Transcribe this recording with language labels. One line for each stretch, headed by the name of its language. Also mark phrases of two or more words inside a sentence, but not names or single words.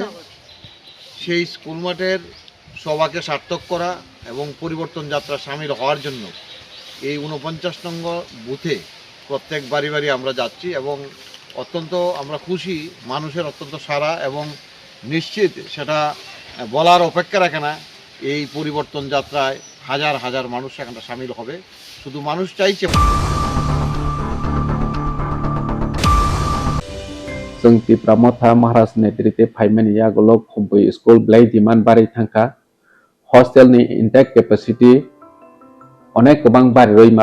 Bangla: সেই স্কুল মাঠের সভাকে সার্থক করা এবং পরিবর্তন যাত্রা সামিল হওয়ার জন্য এই ৪৯ নং বুথে প্রত্যেক বাড়ি বাড়ি আমরা যাচ্ছি এবং অত্যন্ত আমরা খুশি, মানুষের অত্যন্ত সাড়া এবং নিশ্চিত সেটা বলার অপেক্ষা রাখে না। এই পরিবর্তন যাত্রায় হাজার হাজার মানুষ সেখানটা সামিল হবে। শুধু মানুষ চাইছে
Kok Borok: जों त्रिपुरा मथा महाराज नेतृत्वे फाइमेन यागोलक खुबै स्कुल ब्लाई डिमान्ड बारै थांखा हस्टेलनि
English: intake capacity
Kok Borok: अनेक गोबां बारै